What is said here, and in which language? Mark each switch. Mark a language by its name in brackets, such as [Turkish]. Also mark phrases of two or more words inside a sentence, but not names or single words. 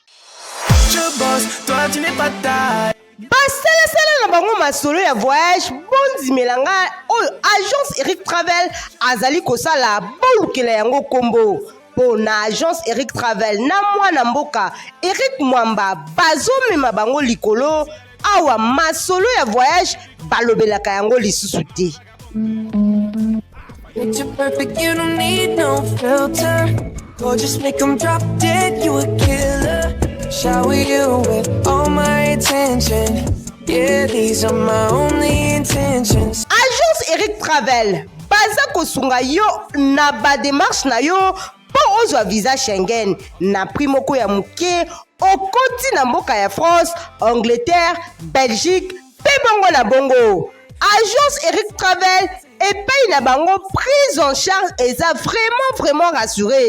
[Lingala] Basala na bango masolo ya voyage bondi melanga oyo agence Eric Travel azali kosala bolukela yango kombo po na agence Eric Travel na mwana mboka Eric Mwamba bazomema bango likolo awa masolo ya voyage balobelaka yango lisusu te. [English] Picture perfect, you don't need no filter. Gorgeous, make them drop dead, you a killer. shower you with all my attention. Yeah, these are my only intentions. [Lingala] Agence Eric Travel, baza kosunga yo na ba démarche na yo po ozwa visa Schengen na primoko ya muke okoti na mboka ya France, Angleterre, Belgique, pe bongo na bongo. Agence Eric Travel epai na bango [French] prise en charge [Lingala] eza [French] vraiment rassuré.